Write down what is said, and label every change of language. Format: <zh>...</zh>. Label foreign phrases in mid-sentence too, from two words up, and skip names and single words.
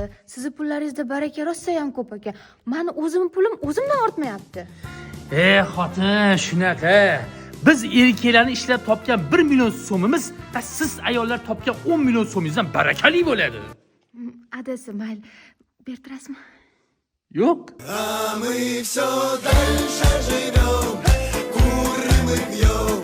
<uz>Sizni pullaringizda baraka rosa ham ko'p ekan. Meni o'zimning pulim o'zimdan ortmayapti. Xotin, shunaqa. Biz erkaklarni ishlab topgan 1 million so'mimiz, siz ayollar topgan 10 million so'mingizdan barakali bo'ladi. Adasi, mayli. Berib turasizmi? Yo'q.</uz> <ru>А мы все дальше живем, курим и пьем.</ru>